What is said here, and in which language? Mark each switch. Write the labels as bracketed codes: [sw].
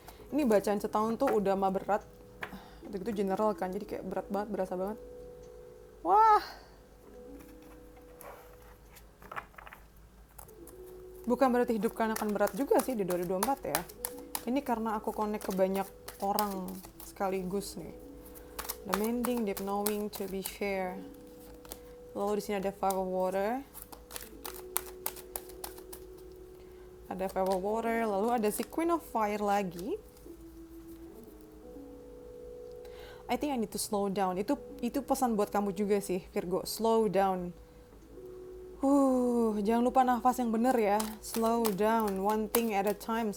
[id] Ini bacaan setahun tuh udah mah berat. Itu general kan, jadi kayak berat banget, berasa banget. Wah. Bukan berarti hidup kalian akan berat juga sih di 2024 ya. Ini karena aku connect ke banyak orang sekaligus nih. [en] The mending, deep knowing, to be fair. [id] Lalu di sini ada [en] Five of Water. [id] Ada Five of Water, lalu ada si Queen of Fire lagi. [en] I think I need to slow down. [id] Itu pesan buat kamu juga sih, Virgo. [en] Slow down. [id] Jangan lupa nafas yang bener ya. [en] Slow down, one thing at a time.